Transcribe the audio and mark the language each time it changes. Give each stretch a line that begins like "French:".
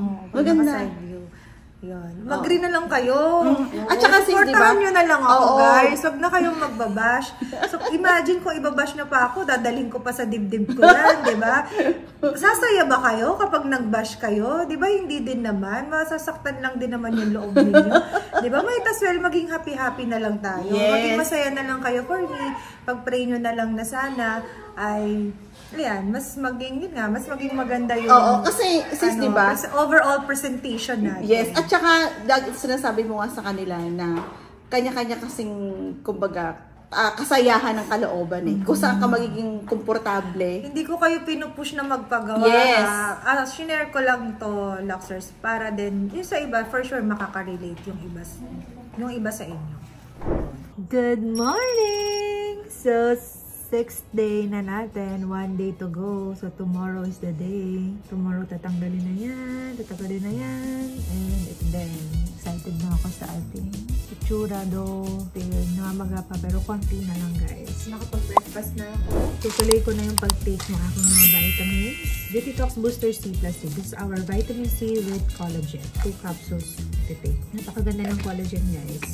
Filipino: Pag naka-side view. Yun. Mag-green na lang kayo. At saka supportahan nyo na lang ako, guys. Huwag na kayong magbabash. So, imagine kung ibabash na pa ako, dadalhin ko pa sa dibdib ko yan, di ba? Sasaya ba kayo kapag nag-bash kayo? Di ba? Hindi din naman. Masasaktan lang din naman yung loob ninyo. Di ba? Might as well, maging happy-happy na lang tayo.
English: Yes.
Filipino: Maging masaya na lang kayo for me. Pag-pray nyo na lang na sana ay ayan, mas maging maganda yung kasi sis, di ba?
English: Overall presentation natin.
Filipino: Yes, at saka sinasabi mo nga sa kanila na kanya-kanya kasing kumbaga kasayahan ng kalooban kung saan ka magiging komportable. Hindi ko kayo pinupush na magpagawa.
English: Yes.
Filipino: Shinare ko lang to, Luxers, para din yung sa iba, for sure makaka-relate yung iba sa inyo.
English: Good morning! So, 6th day na natin. 1 day to go. So, tomorrow is the day. Tomorrow,
Filipino: tatanggalin na yan. And then, excited na ako sa ating itsura do. Namamaga pa, pero konti na lang, guys. Nakapag-breakfast na ako. Tutuloy ko na yung pag-take ng aking mga vitamins.
English: Beauty Talks Booster C+C. This is our vitamin C with collagen. 2 capsules to take.
Filipino: Napakaganda ng collagen, guys.